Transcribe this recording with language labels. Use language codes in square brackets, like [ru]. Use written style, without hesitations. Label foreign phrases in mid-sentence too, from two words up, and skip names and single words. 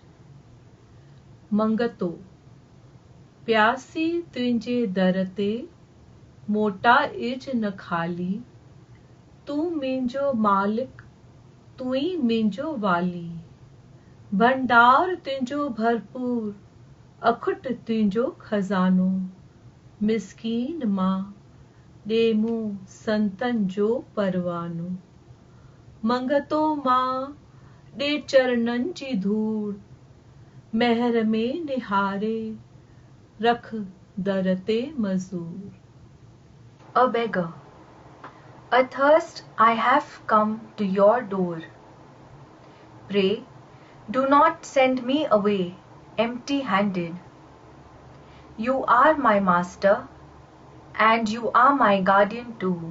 [sd] मंगतो प्यासी तुंहिंजे दर ते, मोटा इज न खाली। तू मुंहिंजो मालिक, तू ही मुंहिंजो वाली। भंडार तुंहिंजो भरपूर, अखुट तुंहिंजो खज़ानो। मिसकीन मां ॾे मूं संतन जो परवानो। मंगतो मां ॾे चरणनि जी धूड़, महर में निहारे रख दर ते मज़ूर। [en] A beggar. Athirst I have come to your door. Pray, do not send me away empty-handed. You are my master, and you are my guardian too.